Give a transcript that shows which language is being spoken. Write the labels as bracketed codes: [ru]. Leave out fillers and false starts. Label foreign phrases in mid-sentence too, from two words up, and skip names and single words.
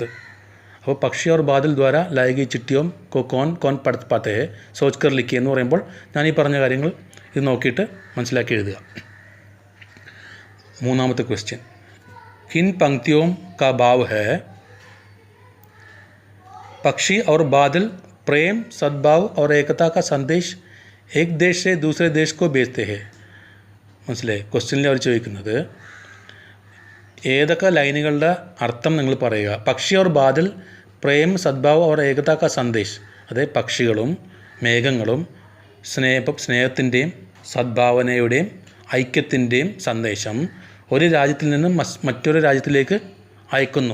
[hi] അപ്പോൾ पक्षी और बादल द्वारा लाई चिट्ठियों को कौन पढ़ पाते सोच कर लिखी [ml] എന്ന് പറയുമ്പോൾ ഞാൻ ഈ പറഞ്ഞ കാര്യങ്ങൾ ഇത് നോക്കിയിട്ട് മനസ്സിലാക്കി എഴുതുക. 3ാമത്തെ ക്വസ്റ്റ്യൻ. [hi] किन पंक्तियों का भाव है पक्षी और बादल प्रेम सद्भाव और एकता का संदेश एक देश से दूसरे देश को भेजते हैं. [ml] മനസ്സിലായി? ക്വസ്റ്റ്യനിൽ അവർ ചോദിക്കുന്നത് ഏതൊക്കെ ലൈനുകളുടെ അർത്ഥം നിങ്ങൾ പറയുക. [hi] പക്ഷി ഔർ ബാദൽ പ്രേം സദ്ഭാവ് ഔർ ഏകത കാ സന്ദേശ്, [ml] അതായത് പക്ഷികളും മേഘങ്ങളും സ്നേഹത്തിൻ്റെയും സദ്ഭാവനയുടെയും ഐക്യത്തിൻ്റെയും സന്ദേശം ഒരു രാജ്യത്തിൽ നിന്നും മറ്റൊരു രാജ്യത്തിലേക്ക് അയക്കുന്നു.